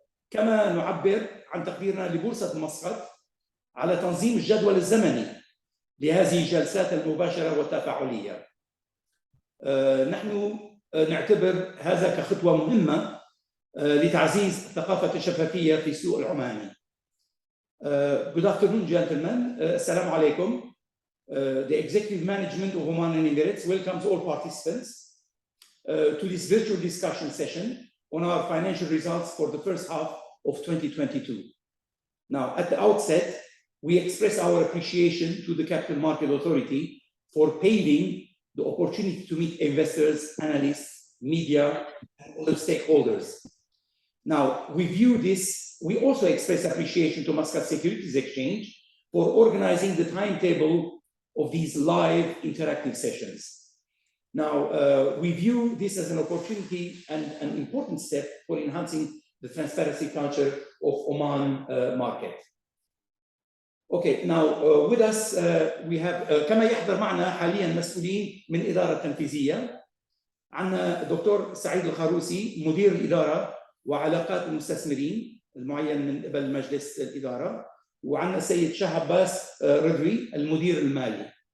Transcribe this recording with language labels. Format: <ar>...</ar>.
<ar>كما نعبر عن تقديرنا لبورصة مسقط على تنظيم الجدول الزمني لهذه الجلسات المباشرة والتفاعلية. نحن نعتبر هذا كخطوة مهمة لتعزيز ثقافة الشفافية في السوق العماني.</ar> <en>Good afternoon, gentlemen.</en> <ar>السلام عليكم.</ar> <en>The executive management of Oman Emirates welcomes all participants to this virtual discussion session on our financial results for the first half of 2022. Now, at the outset, we express our appreciation to the Capital Market Authority for paving the opportunity to meet investors, analysts, media, and other stakeholders. Now, we also express appreciation to Muscat Securities Exchange for organizing the timetable of these live interactive sessions. Now, we view this as an opportunity and an important step for enhancing the transparency culture of Oman market. Okay, now with us we have</en> <ar>كما يحضر معنا حاليا مسؤولين من الإدارة التنفيذية. عندنا دكتور سعيد الخروسي مدير الإدارة وعلاقات المستثمرين المعين من قبل مجلس الإدارة، وعندنا السيد شاه عباس رضوي المدير المالي.</ar>